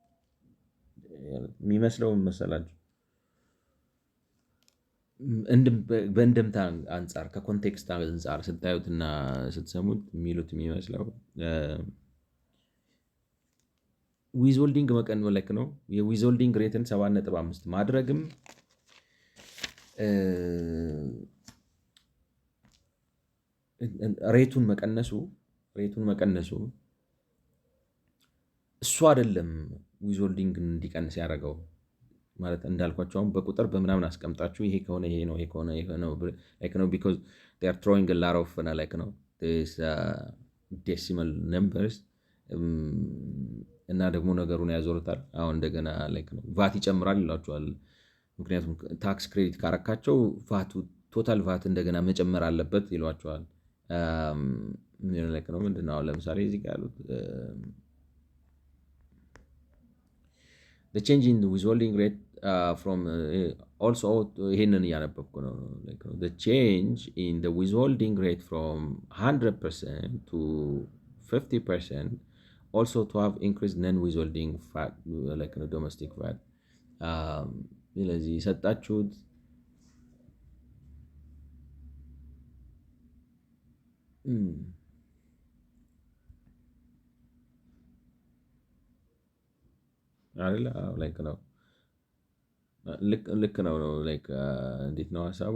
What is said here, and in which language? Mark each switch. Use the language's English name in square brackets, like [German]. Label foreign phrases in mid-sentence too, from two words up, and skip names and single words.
[Amharic] የሚመስለው መሰላችሁ በእንድምታ አንጻር ከኮንቴክስት አንጻር ስታዩትና ስትሰሙት የሚሉት የሚመስለው ዊዝሆልዲንግ መቀነስ ነው። የዊዝሆልዲንግ ሬትን 7.5 ማድረግም ሬቱን መቀነሱ እሱ አይደለም ዊዝሆልዲንግ እንዲቀንስ ያደረገው። ማለት እንዳልኳቸው አሁን በቁጥር በምናምን አስቀምጣችሁ ይሄ ከሆነ ይሄ ነው፣ ይሄ ከሆነ ይሄ ነው [English] like no because they are throwing a lot of like no this decimal numbers [Amharic] እና ደግሞ ነገሩን ያዞሩታል። አሁን እንደገና [English] like no [Amharic] ቫት ይጨምራል ይላቸዋል። ምክንያቱም [English] tax credit [Amharic] ካረካቸው ቫቱ [English] total VAT [Amharic] እንደገና መጨመር አለበት ይሏቸዋል። [English] like no [Amharic] ምንድነው ለምሳሌ እዚህ ጋር ያሉት [English] the change in the withholding rate from also [Amharic] ይሄንን እያነበብኩ [English] ነው like the change in the withholding rate from 100% to 50% also to have increased non-withholding VAT like domestic VAT [Amharic] ስለዚህ ሰጣችሁት አይደለ ላይክ ነው ልክ ነው ላይክ እንዴት ነው ሐሳቡ?